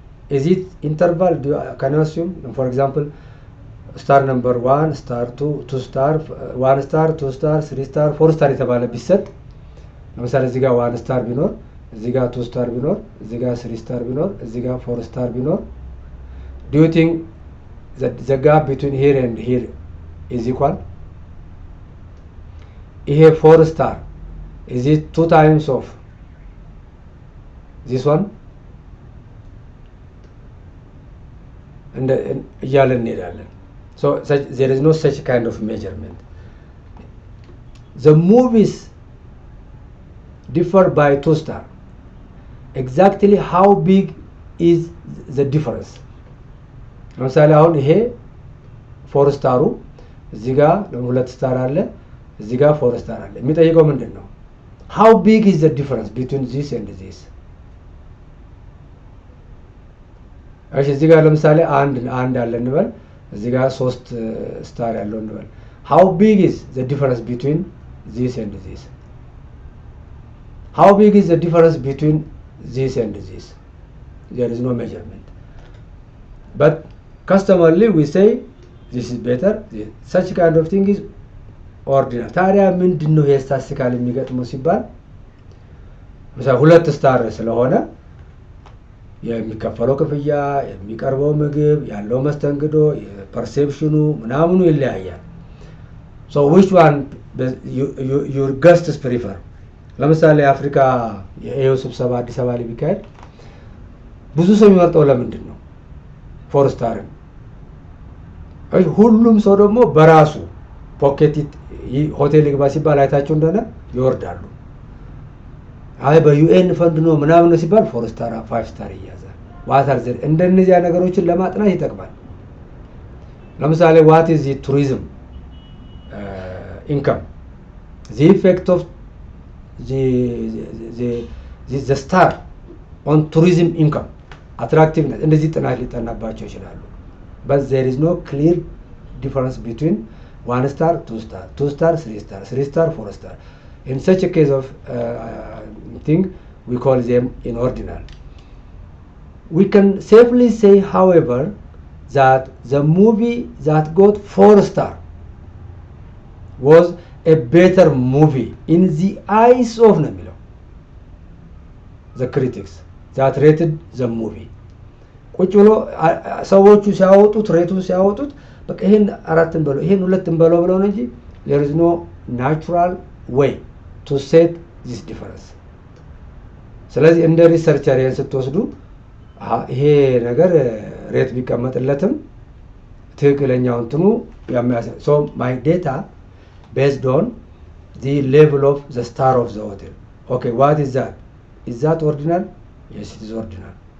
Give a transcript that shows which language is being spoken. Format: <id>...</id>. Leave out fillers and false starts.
<en>Is it interval? Can you assume? For example, star number 1, star 2, 2 star, 1 star, 2 star, 3 star, 4 star</en> <am>የተባለ ቢሰጥ ለምሳሌ እዚህ ጋር 1 star ቢኖር</am> <en>እዚህ ጋር 2 star ቢኖር እዚህ ጋር 3 star ቢኖር እዚህ ጋር 4 star ቢኖር, do you think that the gap between here and here is equal?</en> <am>ይሄ</am> <en>4 star, is it 2 times of this one? and</en> <am>እያለን እንሄዳለን.</am> <en>So there is no such kind of measurement. The movies differ by 2 star. Exactly how big is the difference?</en> <am>ለምሳሌ አሁን ይሄ 4 ስታሩ እዚህ ጋር 2 ስታር አለ፣ እዚህ ጋር 4 ስታር አለ። የሚጠይቀው ምንድነው?</am> <en>how big is the difference between this and this?</en> <am>እሺ እዚህ ጋር ለምሳሌ አንድ አለ እንበል፣ እዚህ ጋር 3 ስታር ያለው እንበል።</am> <en>how big is the difference between this and this? how big is the difference between this and this? There is no measurement, but customarily we say this is better. such kind of thing is ordinal.</en> <am>ታዲያ ምንድነው ይሄ ስታቲስቲካል የሚገጥመው ሲባል ለምሳሌ 2 ስታር ስለሆነ የሚከፈለው ክፍያ፣ የሚቀርበው ምግብ፣ ያለው መስተንግዶ፣ ፐርሴፕሽኑ ምናምኑ ይለያያል።</am> <en>so which one your guests prefer?</en> <am>ለምሳሌ አፍሪካ የኤዩ ስብሰባ አዲስ አበባ ላይ ቢካሄድ ብዙ ሰው የሚመርጠው ለምንድን ነው 4 ስታርን? ሁሉም ሰው ደግሞ በራሱ ፖኬት ሆቴል ይግባ ሲባል አይታችሁ እንደሆነ ይወርዳሉ። አይ በዩኤን ፈንድ ነው ምናምን ነው ሲባል 4 ስታር 5 ስታር ይያዛል። ዋታር ዘ እንደነዚያ ነገሮችን ለማጥናት ይጠቅማል። ለምሳሌ</am> <en>what is the tourism income? the effect of the star on tourism income attractiveness</en> <am>እንደዚህ ጥናት ሊጠናባቸው ይችላሉ</am> <en>but there is no clear difference between 1 star 2 star 2 star 3 star 3 star 4 star in such a case of thing we call them inordinal. We can safely say however that the movie that got 4 star was a better movie in the eyes of Namilo, the critics that rated the movie.</en> <am>ቁጭ ብሎ ሰዎቹ ሲያወጡት ሬቱን ሲያወጡት በቃ ይሄን አራትን በለው ይሄን ሁለትን በለው ብለው ነው እንጂ</am> <en>there is no natural way to set this difference.</en> <am>ስለዚህ እንደ ሪሰርቸር ይሄን ስትወስዱ ይሄ ነገር ሬት ቢቀመጥለትም ትክክለኛው እንትኑ የሚያሳይ</am> <en>so my data based on the level of the star of the hotel. Okay, what is that? Is that ordinal? Yes, it is ordinal.</en>